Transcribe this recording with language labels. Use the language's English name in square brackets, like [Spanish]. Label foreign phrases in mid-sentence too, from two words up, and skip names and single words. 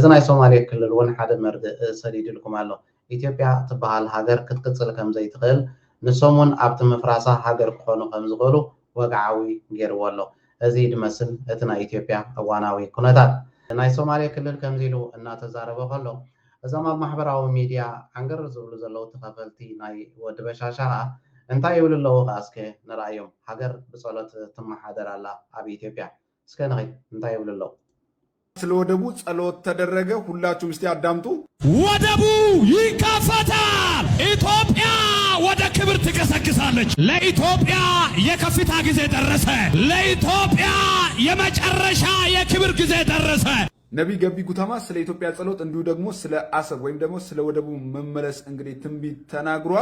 [Tigrinya] ናይ ሶማሌ ክልል እውን ሓደ መርድእ ሰዲድልኩም ኣሎ ኢትዮጵያ ትበሃል ሃገር ክትቅፅል ከም ዘይትኽእል ንሶም እውን ኣብቲ ምፍራሳ ሃገር ክኾኑ ከም ዝኽእሉ ወግዓዊ ገይርዎ ኣሎ እዚ ድመስል እቲ ናይ ኢትዮጵያ እዋናዊ ኩነታት ናይ ሶማሌ ክልል ከምዚ ኢሉ እናተዛረበ ከሎ እዞም ኣብ ማሕበራዊ ሚድያ ዓንገር ዝብሉ ዘለው ተኸፈልቲ ናይ ወዲ በሻሻ እንታይ ይብሉ ኣለዉ ከዓ እስከ ንርአዮም ሃገር ብጸሎት ትመሓደር ኣላ ኣብ ኢትዮጵያ እስከ ንኸይድ እንታይ ይብሉ ኣለዉ [Amharic] ስለ ወደቡ ጸሎት ተደረገ ሁላችሁም እስቲ አዳምጡ ወደቡ ይከፈታል ኢትዮጵያ ወደ ክብር ትገሰግሳለች ለኢትዮጵያ የከፍታ ጊዜ ደረሰ ለኢትዮጵያ የመጨረሻ የክብር ጊዜ ደረሰ ነቢ ገቢ ጉተማ ስለ ኢትዮጵያ ጸሎት እንዲሁ ደግሞ ስለ አሰብ ወይም ደግሞ ስለ ወደቡ መመለስ እንግዲህ ትንቢት ተናግሯል